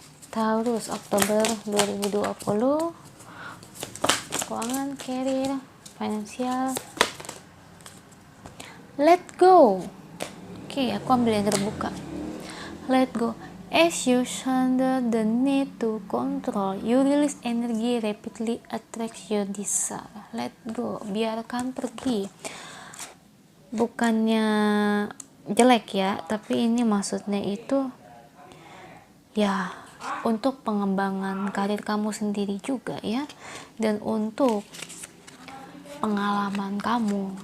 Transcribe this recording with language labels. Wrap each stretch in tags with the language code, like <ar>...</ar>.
<id>Taurus Oktober 2020, keuangan, career, finansial.</id> <en>Let go.</en> <id>Oke, aku ambil yang terbuka.</id> <en>Let go. As you surrender the need to control, you release energy rapidly attracts your desire. Let go,</en> <id>biarkan pergi. Bukannya jelek ya, tapi ini maksudnya itu ya untuk pengembangan karir kamu sendiri juga ya, dan untuk pengalaman kamu.</id>